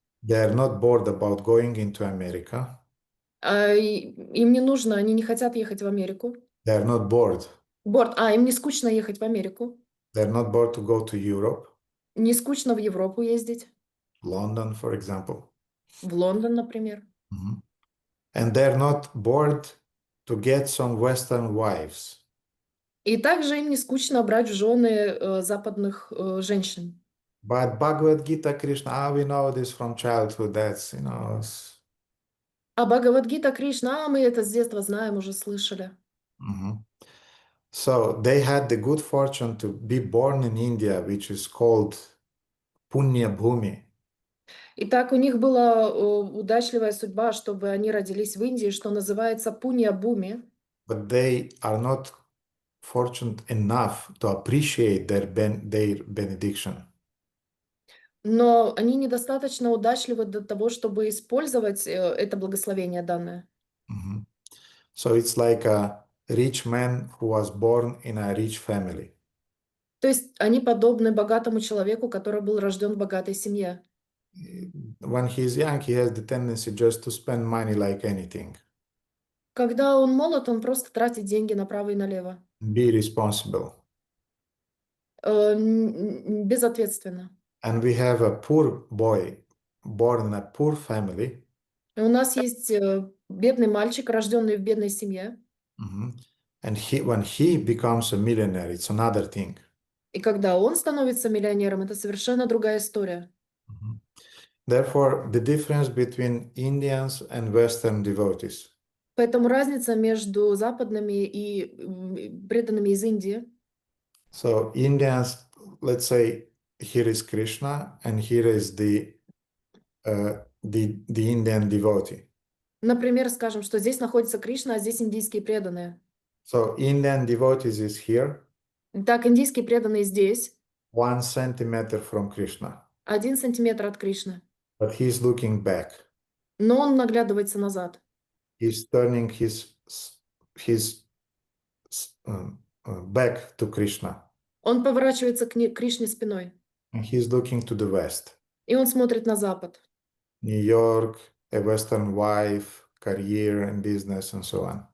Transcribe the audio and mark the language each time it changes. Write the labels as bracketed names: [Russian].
[English] They are not bored about going into America. [Russian] Им не нужно, они не хотят ехать в Америку. [English] They are not bored. [Russian] Им не скучно ехать в Америку. [English] They're not bored to go to Europe. [Russian] Не скучно в Европу ездить. [English] London, for example. [Russian] В Лондон, например. [English] And they're not bored to get some Western wives. [Russian] И также им не скучно брать в жены западных женщин. [English] But Bhagavad Gita, Krishna, we know this from childhood. That's, [Russian] А Бхагавад-гита Кришна, мы это с детства знаем, уже слышали. [English] So they had the good fortune to be born in India, which is called Punya Bhumi. [Russian] Итак, у них была удачливая судьба, чтобы они родились в Индии, что называется Пунья-Буми. [English] But they are not fortunate enough to appreciate their benediction. [Russian] Но они недостаточно удачливы для того, чтобы использовать это благословение данное. [English] So it's like a rich man who was born in a rich family. [Russian] То есть они подобны богатому человеку, который был рожден в богатой семье. [English] When he's young, he has the tendency just to spend money like anything. [Russian] Когда он молод, он просто тратит деньги направо и налево. [English] Be responsible. [Russian] Безответственно. [English] And we have a poor boy born in a poor family. [Russian] И у нас есть бедный мальчик, рожденный в бедной семье. [English] And when he becomes a millionaire, it's another thing. [Russian] И когда он становится миллионером, это совершенно другая история. [English] Therefore, the difference between Indians and Western devotees. [Russian] Поэтому разница между западными и преданными из Индии. [English] So Indians, let's say, here is Krishna and here is the Indian devotee. [Russian] Например, скажем, что здесь находится Кришна, а здесь индийские преданные. [English] So Indian devotees is here. [Russian] Так, индийские преданные здесь. [English] 1 centimeter from Krishna. [Russian] 1 сантиметр от Кришны. [English] But he's looking back. [Russian] Но он наглядывается назад. [English] He's turning his back to Krishna. [Russian] Он поворачивается к Кришне спиной. [English] And he's looking to the west. [Russian] И он смотрит на запад. [English] New York, a Western wife, career and business and so on.